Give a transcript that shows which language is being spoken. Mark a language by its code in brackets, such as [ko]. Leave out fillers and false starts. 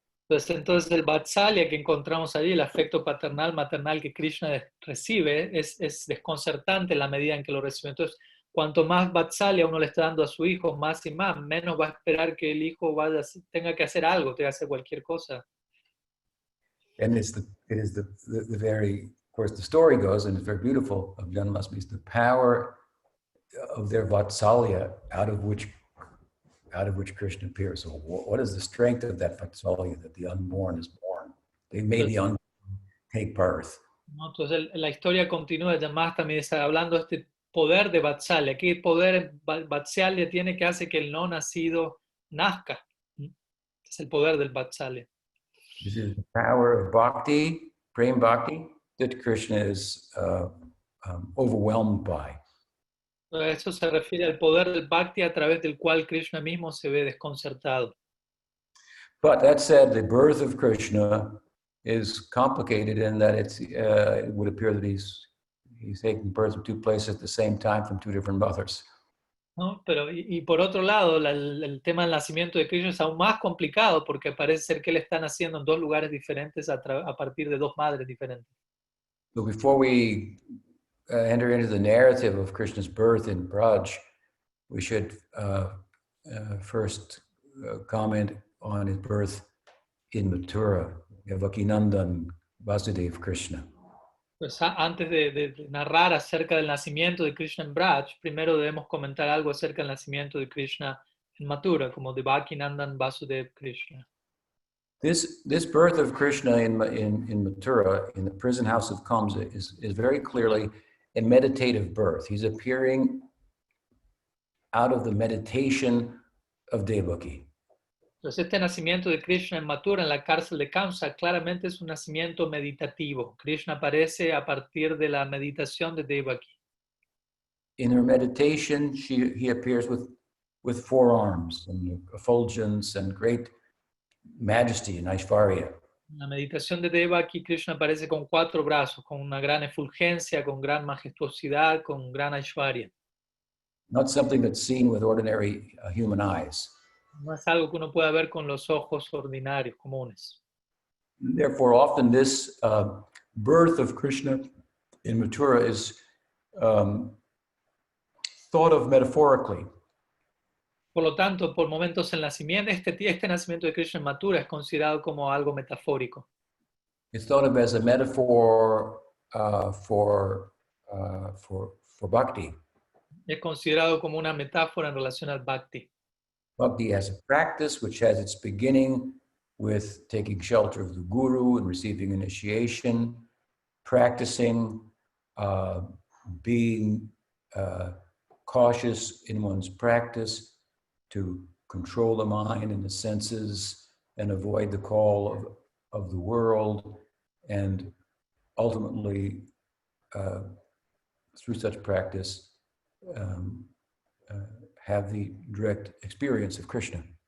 [es] entonces el Vatsalya que encontramos allí, el afecto paternal, maternal que Krishna recibe, es desconcertante en la medida en que lo recibe. Entonces, cuanto más Vatsalya uno le está dando a su hijo, más y más, menos va a esperar que el hijo tenga que hacer algo, tenga que hacer cualquier cosa. [en] And it is the very, of course, the story goes, and it's very beautiful, of Janmastami, is the power of their vatsalya out of which Krishna appears. So what is the strength of that vatsalya that the unborn is born? They made the unborn take birth. [es] ¿No? Entonces la historia continúa, Janmastami está hablando de este poder de Vatsalya. ¿Qué poder Vatsalya tiene que hace que el no nacido nazca? Es el poder del Vatsalya. [en] This is the power of bhakti, prem bhakti, that Krishna is overwhelmed by. [es] Eso se refiere al poder del Bhakti a través del cual Krishna mismo se ve desconcertado. [en] But that said, the birth of Krishna is complicated in that it would appear that he's taking birth in two places at the same time from two different mothers. [es] ¿No? Pero, y por otro lado, el tema del nacimiento de Krishna es aún más complicado porque parece ser que él está naciendo en dos lugares diferentes a partir de dos madres diferentes. [en] So before we enter into the narrative of Krishna's birth in Braj, we should first comment on his birth in Mathura, Yavakinandan Vasudev Krishna. [es] Pues antes de narrar acerca del nacimiento de Krishna en Braj, primero debemos comentar algo acerca del nacimiento de Krishna en Mathura, como Devakinandan Vasudev Krishna. [en] This birth of Krishna in Mathura, in the prison house of Kamsa, is very clearly a meditative birth. He's appearing out of the meditation of Devaki. [es] Entonces este nacimiento de Krishna en Mathura, en la cárcel de Kamsa, claramente es un nacimiento meditativo. Krishna aparece a partir de la meditación de Devaki. [en] In her meditation, he appears with four arms and effulgence and great majesty and Aishvarya. [es] En la meditación de Devaki, Krishna aparece con cuatro brazos, con una gran efulgencia, con gran majestuosidad, con gran Aishvarya. [en] Not something that's seen with ordinary human eyes. [es] No es algo que uno pueda ver con los ojos ordinarios, comunes. [en] Therefore, often this birth of Krishna in Mathura is thought of metaphorically. [es] Por lo tanto, por momentos el nacimiento, este nacimiento de Krishna en Mathura es considerado como algo metafórico. [en] It's thought of as a metaphor for bhakti. [es] Es considerado como una metáfora en relación al Bhakti. [en] Bhakti has a practice which has its beginning with taking shelter of the guru and receiving initiation, practicing, being cautious in one's practice to control the mind and the senses and avoid the call of the world, and ultimately, through such practice, have the direct experience of Krishna.